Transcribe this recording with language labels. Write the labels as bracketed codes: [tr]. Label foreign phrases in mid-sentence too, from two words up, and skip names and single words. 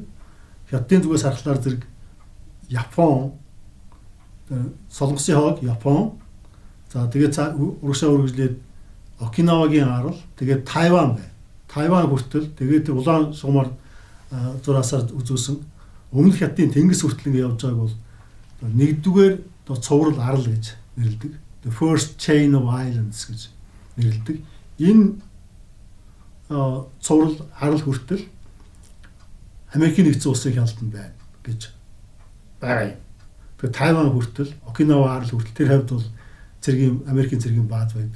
[mn] Хятадын зүгээс харахаар зэрэг Япон, Солонгосын хойг Япон, за тэгээд урагшаа үргэлжлээд Окинавагийн арал, тэгээд Тайван байна. Тайван хүртэл тэгээд улаан шугамар зураасаар үзүүлсэн өмнөх Хятадын тэнгис хүртэл ингэ явж байгааг бол нэгдүгээр цуврал арал гэж нэрлэдэг. [en] The first chain of islands [mn] гэж нэрлэдэг. Энэ цуврал арал хүртэл Америкийн нэгдсэн улсын хяналтанд байна гэж байгаа юм. Тэгээд Тайван хүртэл, Окинава арал хүртэл тэр хавьд бол Америкийн цэргийн бааз байдаг.